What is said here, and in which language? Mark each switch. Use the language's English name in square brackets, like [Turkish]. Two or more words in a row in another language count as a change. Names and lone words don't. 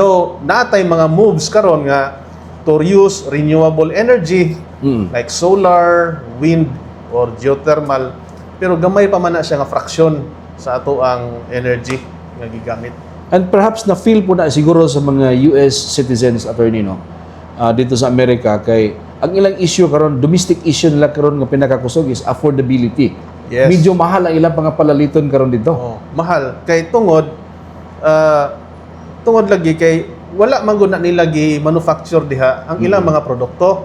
[Cebuano] Though natay mga moves karon nga [English] to use renewable energy like solar, wind, or geothermal. [Cebuano] Pero gamay pa man na siya nga fraksyon sa ato ang energy nga gigamit. [English] And perhaps [Cebuano] na-feel po na siguro sa mga [English] US citizens, attorney, no? [Filipino] Dito sa Amerika, [Cebuano] kay ang ilang issue karon, [English] domestic issue [Cebuano] nila karon nga pinakakusog is affordability. [English] Yes. [Cebuano] Medyo mahal ang ilang pangapalaliton karon dito. Oh, mahal. Kay tungod lagi kay wala man gud na nila gi-manufacture diha ang ilang mga produkto.